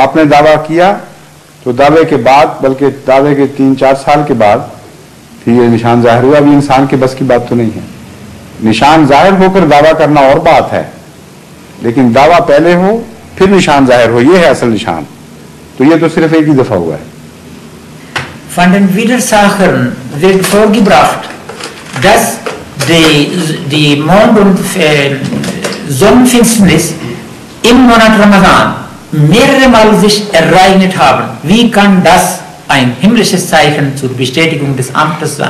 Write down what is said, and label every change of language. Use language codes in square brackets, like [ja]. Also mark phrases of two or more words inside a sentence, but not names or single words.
[ur] آپ نے دعویٰ کیا تو دعوے کے بعد، بلکہ دعوے کے 3-4 سال کے بعد پھر یہ نشان ظاہر ہوا. ابھی انسان کے بس کی بات تو نہیں ہے. نشان ظاہر ہو کر دعویٰ کرنا اور بات ہے، لیکن دعویٰ پہلے ہو پھر نشان ظاہر ہو، یہ ہے اصل نشان. تو یہ تو صرف ایک ہی دفعہ ہوا ہے. [de] Von den Widersachern wird vorgebracht, dass die Mond- und Sonnenfinsternis im Monat Ramadan mehrere Mal sich ereignet haben. Wie kann das ein himmlisches Zeichen zur Bestätigung des Amtes sein?